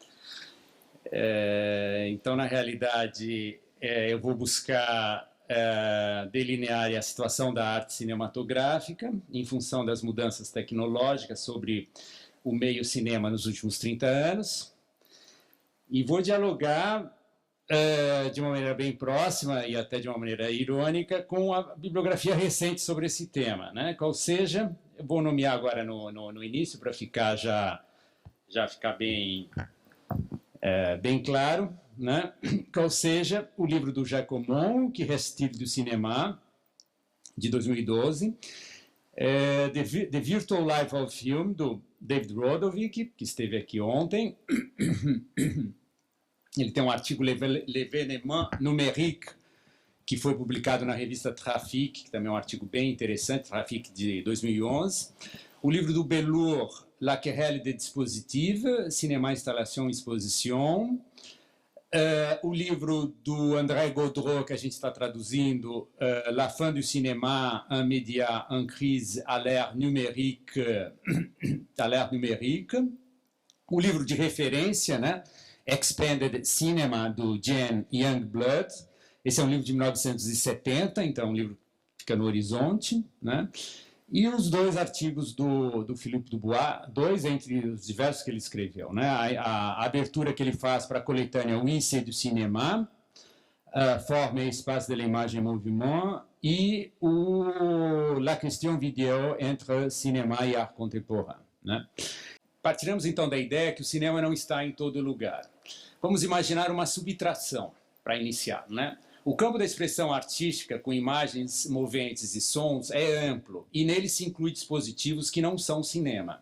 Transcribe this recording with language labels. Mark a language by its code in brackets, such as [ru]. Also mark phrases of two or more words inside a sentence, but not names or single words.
[pt] Então, na realidade, eu vou buscar delinear a situação da arte cinematográfica em função das mudanças tecnológicas sobre o meio cinema nos últimos 30 anos, e vou dialogar de uma maneira bem próxima e até de uma maneira irônica com a bibliografia recente sobre esse tema, né? Qual seja, eu vou nomear agora no início para ficar já ficar bem claro, né? Qual seja o livro do Jacquemont, qui reste du cinéma, de 2012, The Virtual Life of Film, do David Rodovic, que esteve aqui ontem. Ele tem um artigo L'événement numérique, que foi publicado na revista Trafic, que também é um artigo bem interessante, Trafic de 2011. O livro do Bellour, La querelle des dispositifs, Cinéma, Installation e Exposition. O livro do André Gaudreau, que a gente está traduzindo, La fin du cinéma, un média en crise à l'ère numérique. O livro de referência, né? Expanded Cinema, do Jan Youngblood. Esse é um livro de 1970, então é um livro que fica no horizonte, né? E os dois artigos do Philippe Dubois, dois entre os diversos que ele escreveu, né? A abertura que ele faz para a coletânea O Índice do Cinema, Forme et Espace de l'Image en Mouvement, e La Question Vidéo entre Cinéma e Art Contemporain, né? Partiremos então da ideia que o cinema não está em todo lugar. Vamos imaginar uma subtração para iniciar, né? O campo da expressão artística, com imagens moventes e sons, é amplo, e nele se inclui dispositivos que não são cinema.